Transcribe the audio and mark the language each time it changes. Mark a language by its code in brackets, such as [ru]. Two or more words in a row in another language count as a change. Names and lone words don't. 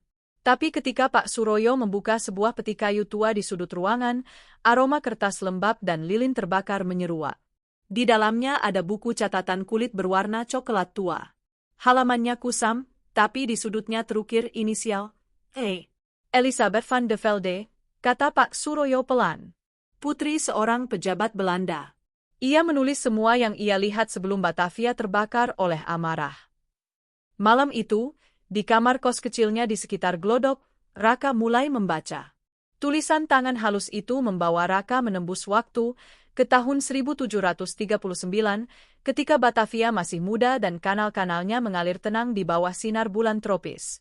[id] Tapi ketika Pak Suroyo membuka sebuah peti kayu tua di sudut ruangan, aroma kertas lembab dan lilin terbakar menyeruak. Di dalamnya ada buku catatan kulit berwarna coklat tua. Halamannya kusam, tapi di sudutnya terukir inisial E. Elisabeth van de Velde, kata Pak Suroyo pelan. Putri seorang pejabat Belanda. Ia menulis semua yang ia lihat sebelum Batavia terbakar oleh amarah. Malam itu, di kamar kos kecilnya di sekitar Glodok, Raka mulai membaca. Tulisan tangan halus itu membawa Raka menembus waktu ke tahun 1739, ketika Batavia masih muda dan kanal-kanalnya mengalir tenang di bawah sinar bulan tropis.